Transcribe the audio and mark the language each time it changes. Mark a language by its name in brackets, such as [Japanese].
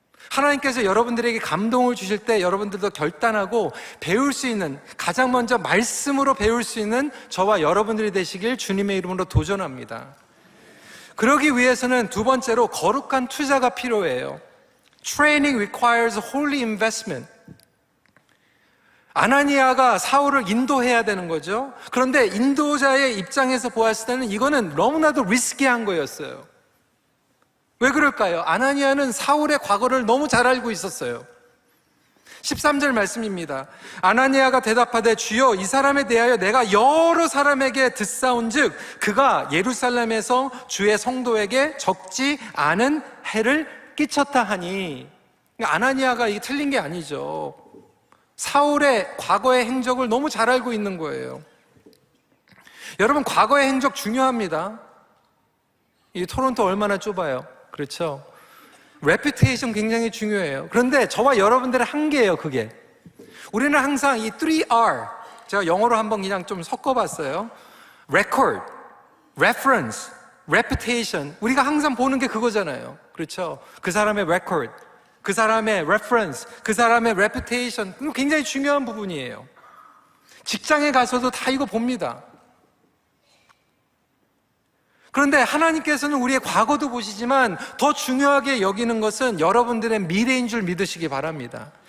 [Korean] 하나님께서 여러분들에게 감동을 주실 때 여러분들도 결단하고 배울 수 있는, 가장 먼저 말씀으로 배울 수 있는 저와 여러분들이 되시길 주님의 이름으로 도전합니다. 그러기 위해서는 두 번째로 거룩한 투자가 필요해요. [English] Training requires holy investment. [Korean] 아나니아가 사울을 인도해야 되는 거죠. 그런데 인도자의 입장에서 보았을 때는 이거는 너무나도 리스키한 거였어요. 왜 그럴까요? 아나니아는 사울의 과거를 너무 잘 알고 있었어요. 13절 말씀입니다. 아나니아가 대답하되 주여, 이 사람에 대하여 내가 여러 사람에게 듣사온즉 그가 예루살렘에서 주의 성도에게 적지 않은 해를 끼쳤다 하니. 아나니아가 이게 틀린 게 아니죠. 사울의 과거의 행적을 너무 잘 알고 있는 거예요. 여러분, 과거의 행적 중요합니다. 이 토론토 얼마나 좁아요. 그렇죠? 레퓨테이션 굉장히 중요해요. 그런데 저와 여러분들의 한계예요, 그게. 우리는 항상 이 3R, 제가 영어로 한번 그냥 좀 섞어봤어요. [English] Record, Reference, Reputation. [Korean] 우리가 항상 보는 게 그거잖아요. 그렇죠? 그 사람의 record, 그 사람의 reference, 그 사람의 reputation. 이거 굉장히 중요한 부분이에요. 직장에 가서도 다 이거 봅니다. 그런데 하나님께서는 우리의 과거도 보시지만 더 중요하게 여기는 것은 여러분들의 미래인 줄 믿으시기 바랍니다.